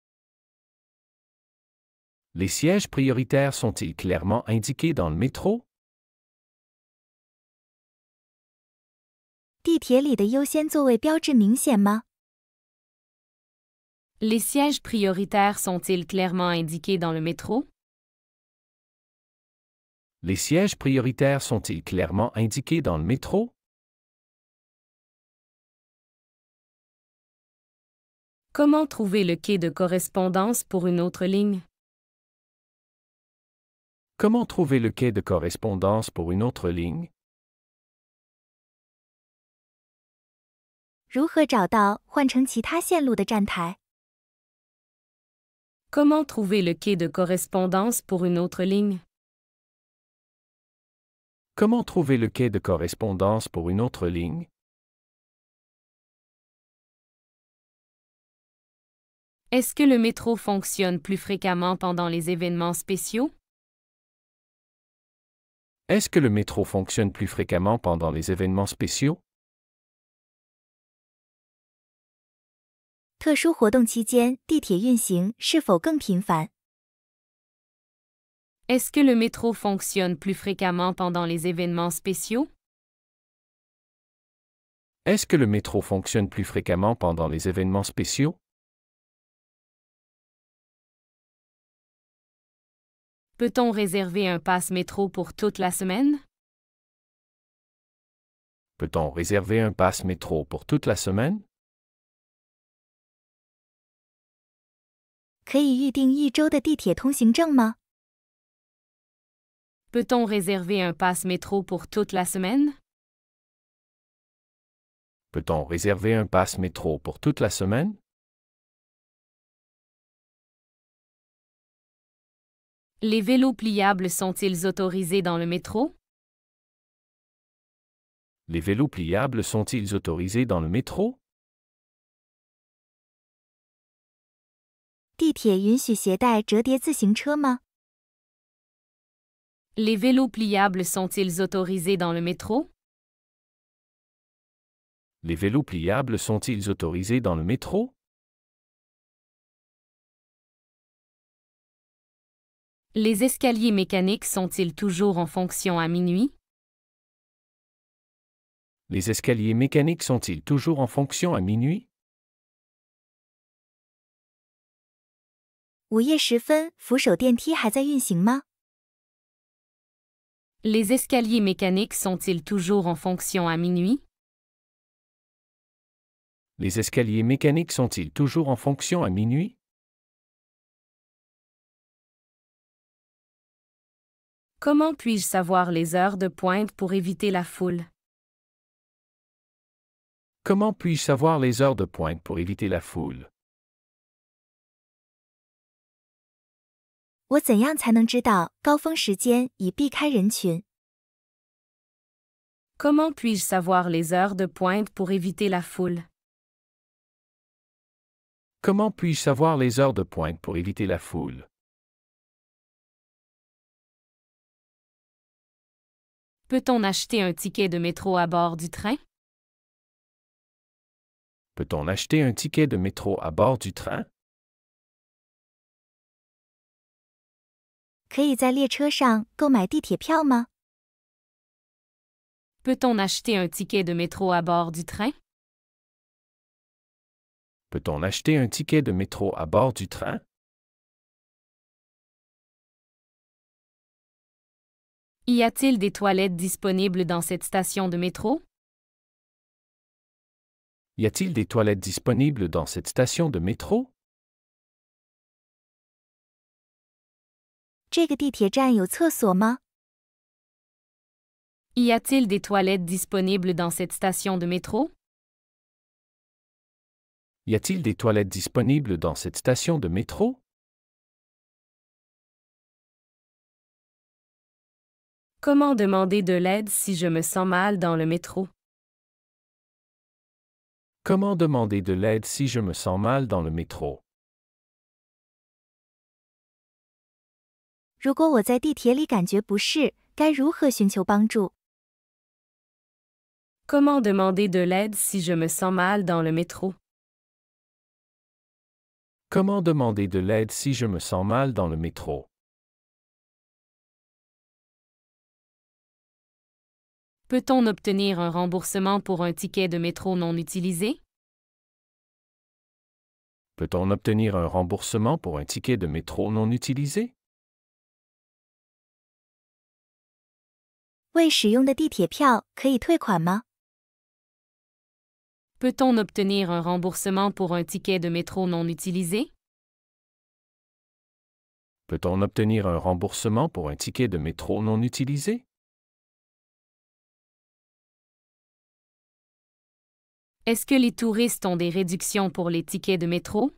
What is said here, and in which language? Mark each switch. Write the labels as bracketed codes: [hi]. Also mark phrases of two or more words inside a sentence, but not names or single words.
[fr] Les sièges prioritaires sont-ils clairement indiqués dans le métro? [zh] 地铁里的优先座位标志明显吗？ [fr] Les sièges prioritaires sont-ils clairement indiqués dans le métro? Les sièges prioritaires sont-ils clairement indiqués dans le métro? Comment trouver le quai de correspondance pour une autre ligne? Comment trouver le quai de correspondance pour une autre ligne? [zh] 如何找到换乘其他线路的站台？ [fr] Comment trouver le quai de correspondance pour une autre ligne? Comment trouver le quai de correspondance pour une autre ligne? Est-ce que le métro fonctionne plus fréquemment pendant les événements spéciaux? Est-ce que le métro fonctionne plus fréquemment pendant les événements spéciaux? [zh] 特殊活动期间，地铁运行是否更频繁？ [fr] Est-ce que le métro fonctionne plus fréquemment pendant les événements spéciaux? Est-ce que le métro fonctionne plus fréquemment pendant les événements spéciaux? Peut-on réserver un pass métro pour toute la semaine? Peut-on réserver un pass métro pour toute la semaine? [zh] 可以预订一周的地铁通行证吗？ [fr] Peut-on réserver un pass métro pour toute la semaine? Peut-on réserver un pass métro pour toute la semaine? Les vélos pliables sont-ils autorisés dans le métro? Les vélos pliables sont-ils autorisés dans le métro? [zh] 地铁允许携带折叠自行车吗？ [fr] Les vélos pliables sont-ils autorisés dans le métro? Les vélos pliables sont-ils autorisés dans le métro? Les escaliers mécaniques sont-ils toujours en fonction à minuit? Les escaliers mécaniques sont-ils toujours en fonction à minuit? [zh] 午夜时分，扶手电梯还在运行吗？ [fr] Les escaliers mécaniques sont-ils toujours en fonction à minuit? Les escaliers mécaniques sont-ils toujours en fonction à minuit? Comment puis-je savoir les heures de pointe pour éviter la foule? Comment puis-je savoir les heures de pointe pour éviter la foule? [zh] 我怎样才能知道高峰时间以避开人群？ [fr] Comment puis-je savoir les heures de pointe pour éviter la foule? Comment puis-je savoir les heures de pointe pour éviter la foule? Peut-on acheter un ticket de métro à bord du train? Peut-on acheter un ticket de métro à bord du train? [zh] 可以在列车上购买地铁票吗？ [fr] Peut-on acheter un ticket de métro à bord du train? Peut-on acheter un ticket de métro à bord du train? Y a-t-il des toilettes disponibles dans cette station de métro? Y a-t-il des toilettes disponibles dans cette station de métro? [zh] 这个地铁站有厕所吗？ [fr] Y a-t-il des toilettes disponibles dans cette station de métro? Y a-t-il des toilettes disponibles dans cette station de métro? Comment demander de l'aide si je me sens mal dans le métro? Comment demander de l'aide si je me sens mal dans le métro? [zh] 如果我在地铁里感觉不适，该如何寻求帮助？ [fr] Comment demander de l'aide si je me sens mal dans le métro? Comment demander de l'aide si je me sens mal dans le métro? Peut-on obtenir un remboursement pour un ticket de métro non utilisé? Peut-on obtenir un remboursement pour un ticket de métro non utilisé? [zh] 未使用的地铁票可以退款吗？ [fr] Peut-on obtenir un remboursement pour un ticket de métro non utilisé? Peut-on obtenir un remboursement pour un ticket de métro non utilisé? Est-ce que les touristes ont des réductions pour les tickets de métro?